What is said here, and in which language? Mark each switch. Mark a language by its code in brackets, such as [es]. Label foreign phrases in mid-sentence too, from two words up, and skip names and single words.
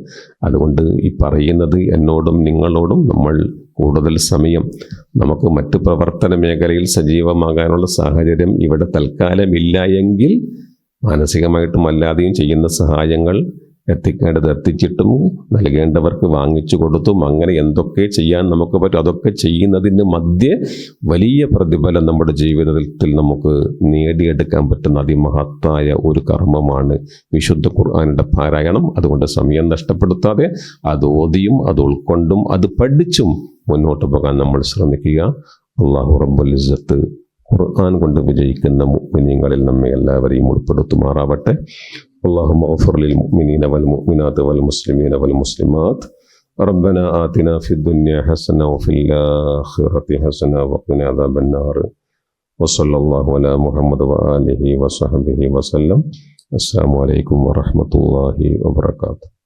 [ml] അതുകൊണ്ട് ഈ പറയുന്നത് എന്നോടും നിങ്ങളോടും, നമ്മൾ കൂടുതൽ സമയം നമുക്ക് മറ്റ് പ്രവർത്തന മേഖലയിൽ സജീവമാകാനുള്ള സാഹചര്യം ഇവിടെ തൽക്കാലമില്ല എങ്കിൽ, മാനസികമായിട്ടും അല്ലാതെയും ചെയ്യുന്ന സഹായങ്ങൾ എത്തിക്കേണ്ടത് എത്തിച്ചിട്ടും നൽകേണ്ടവർക്ക് വാങ്ങിച്ചു കൊടുത്തും അങ്ങനെ എന്തൊക്കെ ചെയ്യാൻ നമുക്ക് പറ്റും അതൊക്കെ ചെയ്യുന്നതിന് മധ്യേ വലിയ പ്രതിഫലം നമ്മുടെ ജീവിതത്തിൽ നമുക്ക് നേടിയെടുക്കാൻ പറ്റുന്ന അതിമഹത്തായ ഒരു കർമ്മമാണ് വിശുദ്ധ ഖുർആനിൻ്റെ പാരായണം. അതുകൊണ്ട് സമയം നഷ്ടപ്പെടുത്താതെ അത് ഓതിയും അത് ഉൾക്കൊണ്ടും അത് പഠിച്ചും മുന്നോട്ട് പോകാൻ നമ്മൾ ശ്രമിക്കുക. [ar] الله رب العزة [ml] ഖുർആൻ കൊണ്ട് വിജയിക്കുന്ന മുഅ്മിനീങ്ങളിൽ നമ്മെ എല്ലാവരെയും ഉൾപ്പെടുത്തുമാറാവട്ടെ. [ar] اللهم اغفر للمؤمنين والمؤمنات والمسلمين والمسلمات. ربنا آتنا في الدنيا حسنة وفي الآخرة حسنة وقنا عذاب النار. وصلى الله على محمد وآله وصحبه وسلم. السلام عليكم ورحمة الله وبركاته.